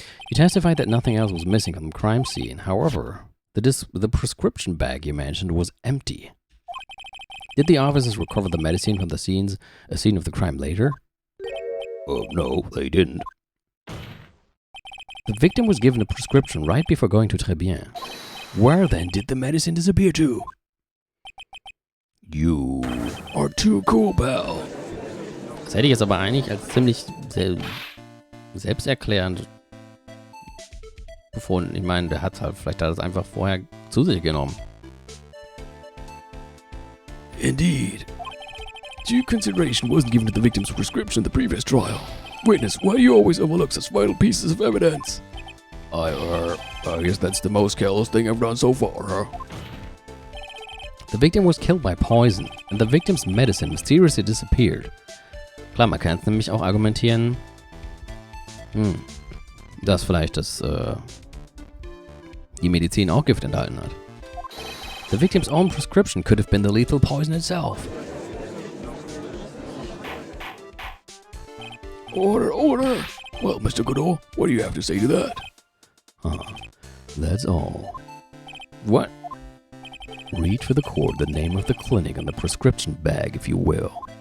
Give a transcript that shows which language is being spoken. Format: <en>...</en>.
<en>You testified that nothing else was missing from the crime scene. However, the prescription bag you mentioned was empty. Did the officers recover the medicine from the scene of the crime later? No, they didn't. The victim was given a prescription right before going to Très Bien. Where then did the medicine disappear to? You are too cool, pal.</en> <de>Das hätte ich jetzt aber eigentlich als ziemlich selbsterklärend befunden. Ich meine, der hat halt, vielleicht hat er es einfach vorher zu sich genommen.</de> <en>Indeed. Due consideration wasn't given to the victim's prescription in the previous trial. Witness, why do you always overlook such vital pieces of evidence? I guess that's the most careless thing I've done so far, huh? The victim was killed by poison and the victim's medicine mysteriously disappeared.</en> <de>Klar, man kann es nämlich auch argumentieren, dass vielleicht die Medizin auch Gift enthalten hat.</de> <en>The victim's own prescription could have been the lethal poison itself. Order, order! Well, Mr. Goodall, what do you have to say to that? That's all. What? Read for the court the name of the clinic on the prescription bag, if you will.</en>